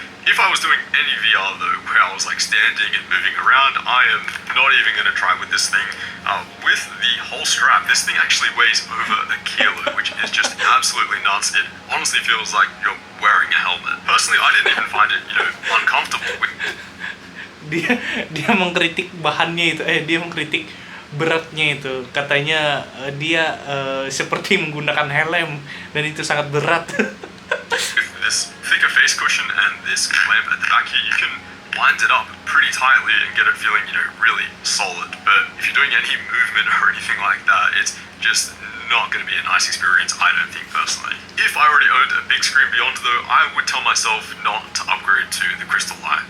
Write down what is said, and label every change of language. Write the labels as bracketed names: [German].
[English] If I was doing any VR though, where I was like standing and moving around, I am not even going to try with this thing. With the whole strap, this thing actually weighs over a kilo, which is just absolutely nuts. It honestly feels like you're wearing a helmet. Personally, I didn't even find it, uncomfortable. [Indonesian] Dia mengkritik bahannya itu, dia mengkritik beratnya itu. Katanya dia seperti menggunakan helm dan itu sangat berat. [English] With this thicker face cushion and this clamp at the back here, you can wind it up pretty tightly and get it feeling, really solid. But if you're doing any movement or anything like that, it's just not going to be a nice experience, I don't think personally. If I already owned a big screen Beyond though, I would tell myself not to upgrade to the Crystal Light.